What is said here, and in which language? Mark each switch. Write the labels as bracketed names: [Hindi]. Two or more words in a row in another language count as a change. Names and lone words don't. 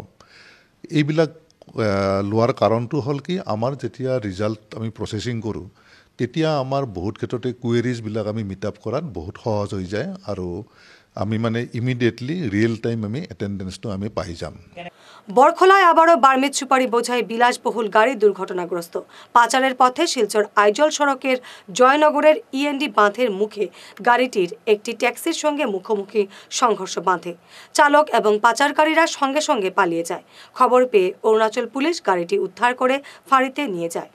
[Assamese] এইবিলাক লোৱাৰ কাৰণটো হ'ল কি, আমাৰ যেতিয়া ৰিজাল্ট আমি প্ৰচেছিং কৰোঁ তেতিয়া আমাৰ বহুত ক্ষেত্ৰতে কুৱেৰিজবিলাক আমি [English] meet up [Assamese] কৰাত বহুত সহজ হৈ যায় আৰু আমি মানে [English] immediately real time [Assamese] আমি এটেণ্ডেঞ্চটো আমি পাই যাম। [Bangla] বরখলায় আবারও বার্মিজ সুপারি বোঝাই বিলাসবহুল গাড়ি দুর্ঘটনাগ্রস্ত। পাচারের পথে শিলচর আইজল সড়কের জয়নগরের ইএনডি বাঁধের মুখে গাড়িটির একটি ট্যাক্সির সঙ্গে মুখোমুখি সংঘর্ষ বাঁধে। চালক এবং পাচারকারীরা সঙ্গে সঙ্গে পালিয়ে যায়। খবর পেয়ে অরুণাচল পুলিশ গাড়িটি উদ্ধার করে ফাঁড়িতে নিয়ে যায়।